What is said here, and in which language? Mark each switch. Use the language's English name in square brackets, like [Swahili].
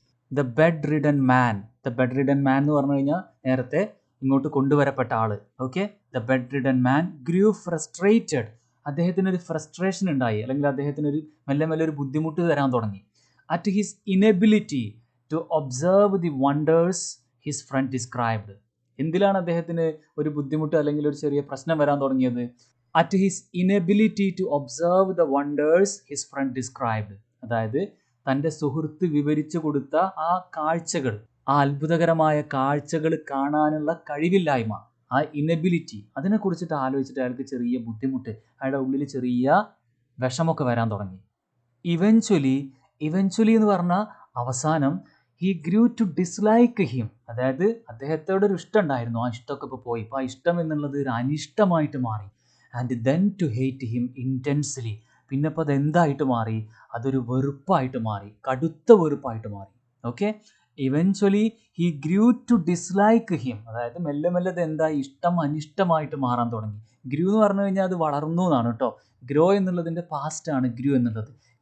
[English] the bedridden man [Malayalam] എന്ന് പറഞ്ഞു കഴിഞ്ഞാൽ നേരത്തെ ഇങ്ങോട്ട് കൊണ്ടുവരപ്പെട്ട ആള്. Okay, [English] the bedridden man grew frustrated. [Malayalam] അദ്ദേഹത്തിനൊരു frustration ഉണ്ടായി, അല്ലെങ്കിൽ അദ്ദേഹത്തിനൊരു മെല്ലെ ഒരു ബുദ്ധിമുട്ട് തരാൻ തുടങ്ങി. [English] at his inability to observe the wonders his friend described. [Malayalam] എന്തിലാണ് അദ്ദേഹത്തിന് ഒരു ബുദ്ധിമുട്ട് അല്ലെങ്കിൽ ഒരു ചെറിയ പ്രശ്നം വരാൻ തുടങ്ങിയത്? [English] at his inability to observe the wonders his friend described. [Malayalam] അതായത് തൻ്റെ സുഹൃത്ത് വിവരിച്ചു കൊടുത്ത ആ കാഴ്ചകൾ, ആ അത്ഭുതകരമായ കാഴ്ചകൾ കാണാനുള്ള കഴിവില്ലായ്മ, ആ ഇനബിലിറ്റി, അതിനെക്കുറിച്ചിട്ട് ആലോചിച്ചിട്ട് അയാൾക്ക് ചെറിയ ബുദ്ധിമുട്ട്, അയാളുടെ ഉള്ളിൽ ചെറിയ വിഷമൊക്കെ വരാൻ തുടങ്ങി. ഇവൻച്വലി എന്ന് പറഞ്ഞാൽ അവസാനം [English] he grew to dislike him. [Malayalam] അതായത് അദ്ദേഹത്തോട് ഒരു ഇഷ്ടം ഉണ്ടായിരുന്നു, ആ ഇഷ്ടമൊക്കെ ഇപ്പോൾ പോയി, ഇപ്പോൾ ആ ഇഷ്ടം എന്നുള്ളത് ഒരു അനിഷ്ടമായിട്ട് മാറി. [English] and then to hate him intensely. [Malayalam] പിന്നെ ഇപ്പോൾ അത് എന്തായിട്ട് മാറി? അതൊരു വെറുപ്പായിട്ട് മാറി, കടുത്ത വെറുപ്പായിട്ട് മാറി. Okay, eventually [English] he grew to dislike him. [Malayalam] അതായത് മെല്ലെ അത് എന്താ, ഇഷ്ടം അനിഷ്ടമായിട്ട് മാറാൻ തുടങ്ങി. ഗ്രൂ എന്ന് പറഞ്ഞു കഴിഞ്ഞാൽ അത് വളർന്നു എന്നാണ് കേട്ടോ. ഗ്രോ എന്നുള്ളതിൻ്റെ പാസ്റ്റ് ആണ് ഗ്രൂ എന്നുള്ളത്.